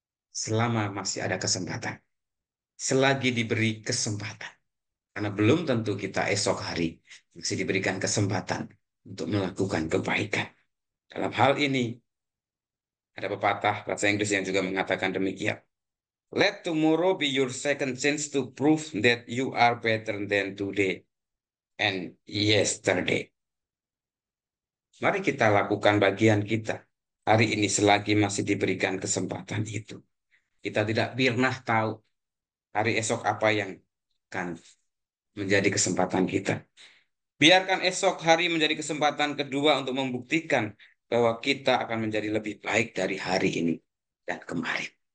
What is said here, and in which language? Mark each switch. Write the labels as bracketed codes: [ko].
[id] Selama masih ada kesempatan. Selagi diberi kesempatan. Karena belum tentu kita esok hari masih diberikan kesempatan untuk melakukan kebaikan. Dalam hal ini, ada pepatah bahasa Inggris yang juga mengatakan demikian. [en] Let tomorrow be your second chance to prove that you are better than today and yesterday. [id] Mari kita lakukan bagian kita hari ini selagi masih diberikan kesempatan itu. Kita tidak pernah tahu hari esok apa yang akan menjadi kesempatan kita. Biarkan esok hari menjadi kesempatan kedua untuk membuktikan bahwa kita akan menjadi lebih baik dari hari ini dan kemarin.